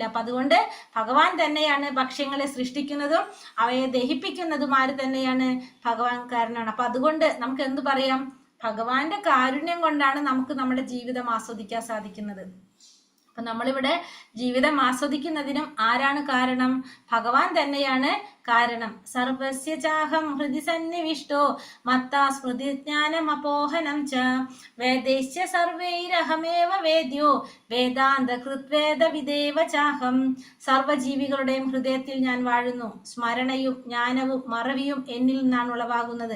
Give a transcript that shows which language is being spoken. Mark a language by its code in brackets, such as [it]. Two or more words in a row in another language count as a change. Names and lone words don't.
[ml] അപ്പൊ അതുകൊണ്ട് ഭഗവാൻ തന്നെയാണ് ഭക്ഷ്യങ്ങളെ സൃഷ്ടിക്കുന്നതും അവയെ ദഹിപ്പിക്കുന്നതും ആര് തന്നെയാണ്? ഭഗവാൻ കാരണമാണ്. അപ്പൊ അതുകൊണ്ട് നമുക്ക് എന്ത് പറയാം? ഭഗവാന്റെ കാരുണ്യം കൊണ്ടാണ് നമുക്ക് നമ്മുടെ ജീവിതം ആസ്വദിക്കാൻ സാധിക്കുന്നത്. അപ്പൊ നമ്മളിവിടെ ജീവിതം ആസ്വദിക്കുന്നതിനും ആരാണ് കാരണം? ഭഗവാൻ തന്നെയാണ് കാരണം. [sa] सर्वस्य चाहं हृदि सन्निविष्टो मत्ता स्मृतिज्ञानं अपोहनं च वेदैश्च सर्वैरहमेव वेद्यो वेदान्त कृद्वेद विदेव चाहं. [ml] സർവജീവികളുടെയും ഹൃദയത്തിൽ ഞാൻ വാഴുന്നു. സ്മരണയും ജ്ഞാനവും മറവിയും എന്നിൽ നിന്നാണ് ഉളവാകുന്നത്.